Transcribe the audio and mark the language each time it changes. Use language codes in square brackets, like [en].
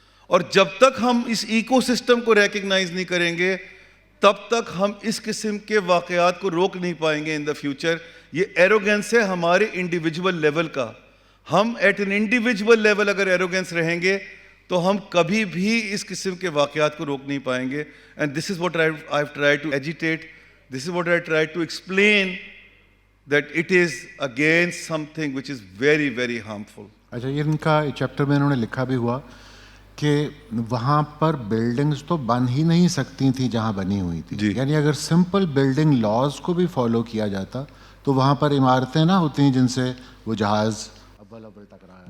[ur] اور جب تک ہم اس ایکو سسٹم کو ریکگنائز نہیں کریں گے تب تک ہم اس قسم کے واقعات کو روک نہیں پائیں گے [en] In the future. [ur] یہ ایروگینس ہے ہمارے انڈیویجول لیول کا. ہم [en] at an individual level [ur] اگر ایروگینس رہیں گے تو ہم کبھی بھی اس قسم کے واقعات کو روک نہیں پائیں گے. [en] And this is what I have tried to agitate. This is what I tried to explain, that it is against something which is very, very harmful. [ur] اچھا, یہ ان کا چیپٹر میں انہوں نے لکھا بھی ہوا کہ وہاں پر بلڈنگز تو بن ہی نہیں سکتی تھیں جہاں بنی ہوئی تھی. یعنی اگر سمپل بلڈنگ لاز کو بھی فالو کیا جاتا تو وہاں پر عمارتیں نہ ہوتی ہیں جن سے وہ جہاز اول ٹکرایا.